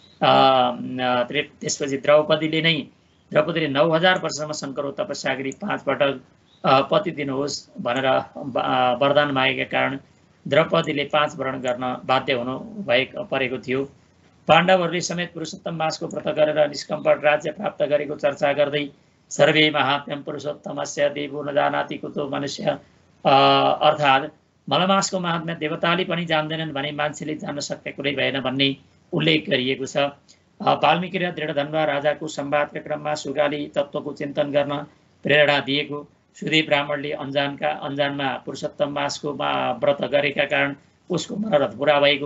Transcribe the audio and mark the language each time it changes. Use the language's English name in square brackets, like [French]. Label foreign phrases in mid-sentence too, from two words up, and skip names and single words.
[Nepali] त्यसपछि द्रौपदीले 9000 वर्षसम्म शङ्करको तपस्या गरी 5 पटक पति दिनुहोस् भनेर वरदान मागेका कारण द्रौपदीले 5 व्रण गर्न बाध्य हुनु परेको थियो। पाण्डवहरूले समेत पुरुषोत्तम मासको व्रत गरेर निष्कम्पट राज्य प्राप्त गरेको चर्चा गर्दै [Sanskrit] सर्वे महात्म्यम पुरुषोत्तमस्य देवो न जानाति कुतो मनुष्य, [Nepali] अर्थात् मलमासको महात्म्य देवताले पनि जान्दैनन् भने मान्छेले जान्न सक्ने कुरै भएन भन्ने उल्लेख गरिएको छ। वाल्मीकि र दृढधन्वा राजाको संवादका क्रममा सुगाले तत्त्वको चिन्तन गर्न प्रेरणा दिएको। सुदेव ब्राह्मणले अन्जानमा पुरुषोत्तम मासको व्रत गरेका कारण उसको मनोरथ पुरा भएको।